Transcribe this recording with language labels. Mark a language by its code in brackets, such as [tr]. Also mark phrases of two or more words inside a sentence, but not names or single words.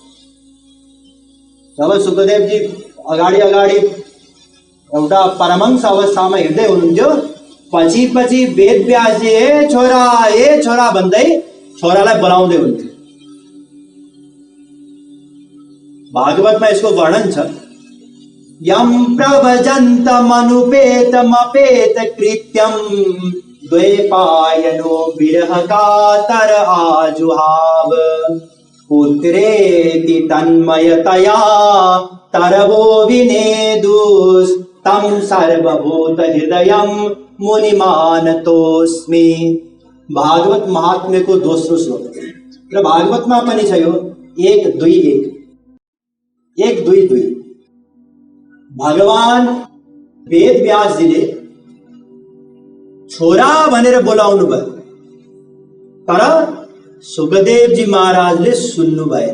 [ne] जब सुखदेव जी अगाडि अगाडि एउटा परमहंस अवस्थामा हिँड्दै हुनुहुन्थ्यो पछि पछि वेदव्यासजी ए छोरा भन्दै छोरालाई बोलाउँदै हुन्थ्यो भागवतमा यसको वर्णन छ [sa] यम प्रभजन्तमनुपेतमपेत कृत्यम द्वैपायनो विरह कातर आजुहाव पुत्रेति तन्मयतया तरवो विनेदुस् तम सर्वभूत हृदयम मुनिमानतोस्मि [ne] भागवत महात्म्य को दोस्रो श्लोक र भागवतमा पनि छ यो 1:2 भगवान वेद व्यास जीले छोरा भनेर बोलाउनु भयो तर सुखदेव जी महाराजले सुन्नु